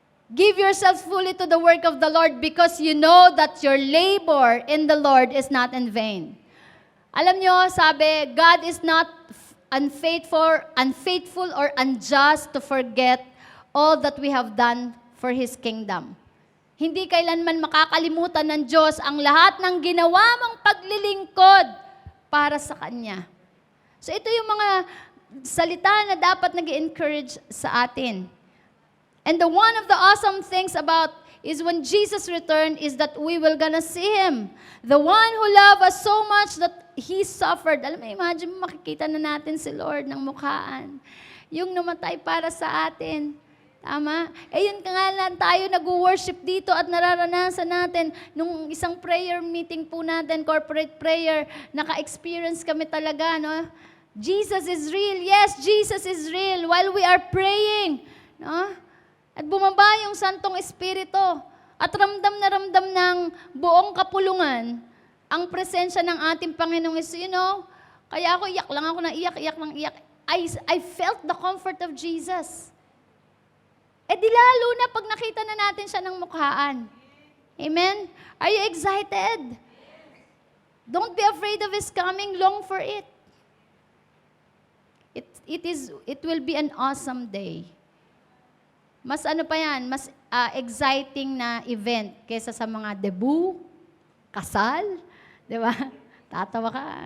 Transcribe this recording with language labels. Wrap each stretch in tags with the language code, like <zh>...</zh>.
<en>Give yourselves fully to the work of the Lord because you know that your labor in the Lord is not in vain.</en> <tl>Alam nyo, sabi,</tl> <en>God is not unfaithful or unjust to forget all that we have done for His kingdom.</en> <tl>Hindi kailanman makakalimutan ng Diyos ang lahat ng ginawa mong paglilingkod para sa Kanya. So ito yung mga salita na dapat nag-encourage sa atin.</tl> <en>And one of the awesome things about is when Jesus returned is that we will gonna see Him. The one who loved us so much that He suffered.</en> <tl>Alam mo, imagine mo, makikita na natin si Lord ng mukhaan. Yung namatay para sa atin. Tama? Yun ka nga lang tayo nag-worship dito at nararanasan natin nung isang prayer meeting po natin, corporate prayer, naka-experience kami talaga, no?</tl> <en>Jesus is real. Yes, Jesus is real while we are praying.</en> <tl>No? At bumaba yung Santong Espiritu. At ramdam na ramdam ng buong kapulungan ang presensya ng ating Panginoong Yesus.</tl> <en>You know,</en> <tl>kaya ako iyak lang ako na iyak.</tl> <en>I felt the comfort of Jesus.</en> <tl>Di lalo na pag nakita na natin siya ng mukhaan.</tl> <en>Amen? Are you excited? Don't be afraid of His coming. Long for it. It will be an awesome day.</en> <tl>Mas ano pa yan, mas exciting na event kaysa sa mga debut, kasal, di ba? Tatawa ka.</tl>